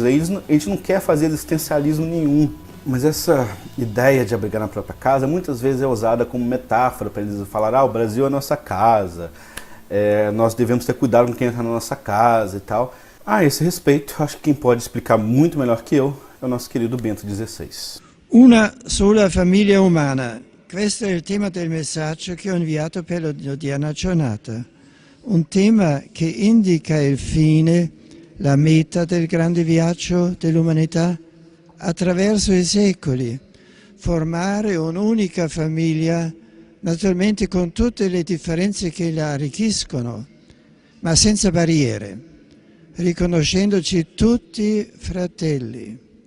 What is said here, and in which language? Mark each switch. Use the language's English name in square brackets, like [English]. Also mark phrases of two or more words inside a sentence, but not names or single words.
[Portuguese] A gente não quer fazer existencialismo nenhum. Mas essa ideia de abrigar na própria casa muitas vezes é usada como metáfora para eles falar, o Brasil é a nossa casa, nós devemos ter cuidado com quem entra na nossa casa e tal. A esse respeito, acho que quem pode explicar muito melhor que eu é o nosso querido Bento XVI. [Italian] Una sola famiglia umana. Questo è il tema del messaggio che ho inviato per l'odierna giornata. Un tema che indica il fine, la meta del grande viaggio dell'umanità attraverso i secoli, formare un'unica famiglia, naturalmente con tutte le differenze che la arricchiscono, ma senza barriere, riconoscendoci tutti fratelli.